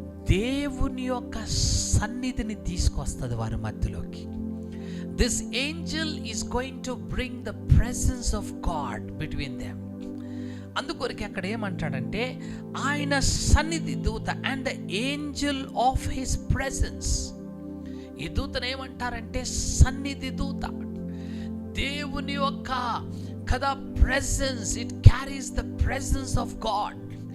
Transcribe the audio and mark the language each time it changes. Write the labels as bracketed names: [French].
[Telugu] దేవుని యొక్క సన్నిధిని తీసుకొస్తుంది వారి మధ్యలోకి. [English] this angel is going to bring the presence of God between them. [Telugu] అందుకొరకు అక్కడ ఏమంటాడంటే ఆయన సన్నిధి దూత [English] And the angel of his presence. [Telugu] ఈ దూతను ఏమంటారంటే సన్నిధి దూత. దేవుని యొక్క కదా presence, [English] It carries the presence of God.